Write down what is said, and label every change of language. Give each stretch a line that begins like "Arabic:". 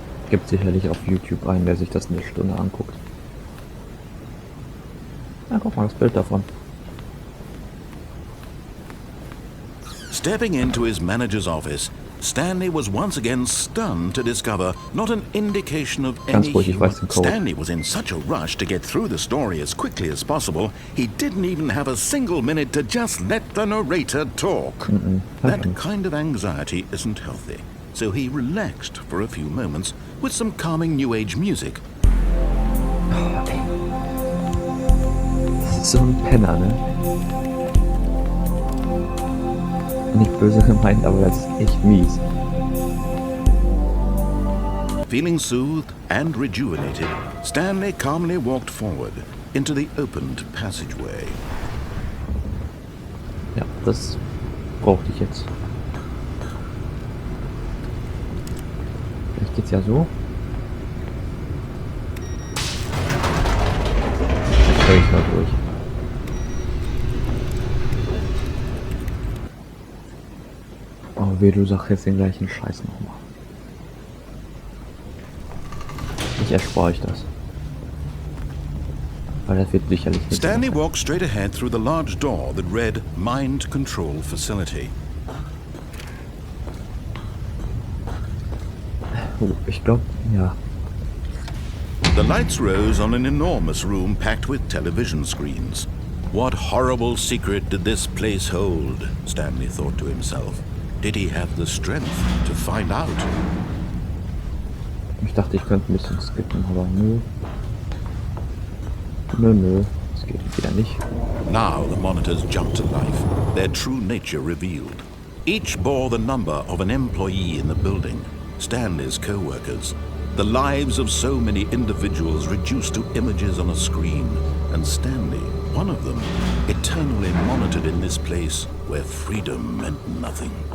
German: Gibt sicherlich auf YouTube einen, der sich das eine Stunde anguckt. Na, guck mal, das Bild davon.
English: Stepping into his manager's office, Stanley was once again stunned to discover not an indication of
German: Ganz
English: any
German: ruhig, ich
English: human.
German: weiß den Code.
English: Stanley was in such a rush to get through the story as quickly as possible, he didn't even have a single minute to just let the narrator talk. That kind of anxiety isn't healthy, so he relaxed for a few moments with some calming New Age music.
German: Das ist so ein Penner, ne? Nicht böse gemeint, aber das ist echt mies.
English: Feeling soothed and rejuvenated, Stanley calmly walked forward into the opened passageway.
German: Ja, das brauchte ich jetzt. Vielleicht geht's ja so. Jetzt höre ich mal durch. Oh weh, du sagst jetzt den gleichen Scheiß nochmal. Ich erspare euch das. Weil das wird sicherlich nicht.
English: Stanley walked straight ahead through the large door that read Mind Control Facility.
German: Oh, ich glaube, ja.
English: The lights rose on an enormous room packed with television screens. What horrible secret did this place hold? Stanley thought to himself. Did he have the strength to find out?
German: Ich dachte, ich könnte ein bisschen skippen, aber nö. Nö, das geht wieder nicht.
English: Now the monitors jumped to life, their true nature revealed. Each bore the number of an employee in the building, Stanley's co-workers. The lives of so many individuals reduced to images on a screen, and Stanley, one of them, eternally monitored in this place where freedom meant nothing.